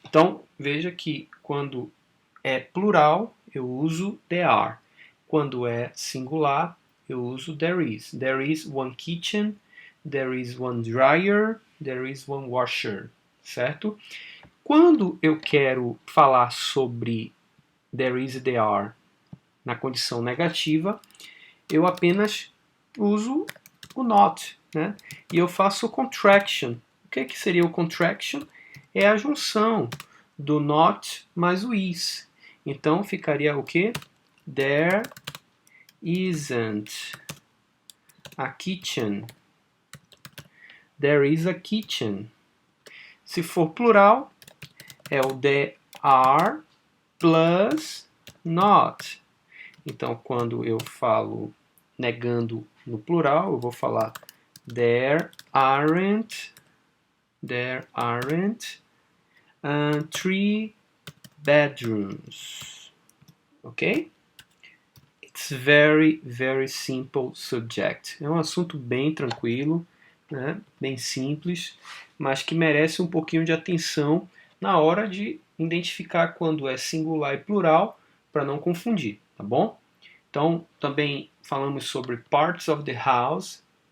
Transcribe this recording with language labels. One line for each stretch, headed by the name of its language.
Portuguese: Então, veja que quando é plural, eu uso
English: there are.
Portuguese: Quando é singular, eu uso
English: there is. There is one kitchen, there is one dryer, there is one washer, certo?
Portuguese: Quando eu quero falar sobre
English: there is e there are
Portuguese: na condição negativa, eu apenas uso o not, né? E eu faço o contraction. O que seria o contraction? É a junção do not mais o is. Então ficaria o quê?
English: There isn't a kitchen. There is a kitchen.
Portuguese: Se for plural, é o
English: there are plus not.
Portuguese: Então, quando eu falo negando no plural, eu vou falar
English: there aren't 3 bedrooms.
Portuguese: Ok?
English: It's very, very simple subject.
Portuguese: É um assunto bem tranquilo, né? Bem simples, mas que merece um pouquinho de atenção na hora de identificar quando é singular e plural, para não confundir, tá bom? Então, também falamos sobre
English: parts of the house.